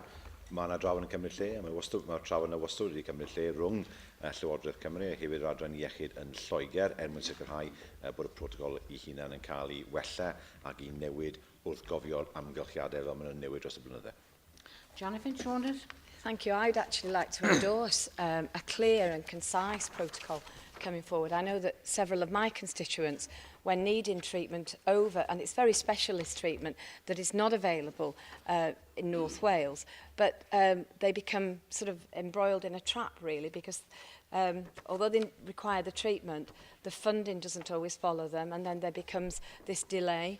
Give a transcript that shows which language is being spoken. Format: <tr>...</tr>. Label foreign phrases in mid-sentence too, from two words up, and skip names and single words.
<cy>Mae yna drafod yn cymryd lle, a mae'r trafod yna wastad wedi cymryd lle rhwng Llywodraeth Cymru a hefyd yr adran iechyd yn Lloegr, mwyn sicrhau bod y protocol ei hunan yn cael ei wella ac i newid wrth gofio'r amgylchiadau fel maen nhw'n newid dros y blynydde. Jonathan Saunders.</cy> <en>Thank you. I'd actually like to endorse a clear and concise protocol coming forward. I know that several of my constituents, when needing treatment over, and it's very specialist treatment that is not available in North Wales, but they become sort of embroiled in a trap, really, because although they require the treatment, the funding doesn't always follow them, and then there becomes this delay.</en>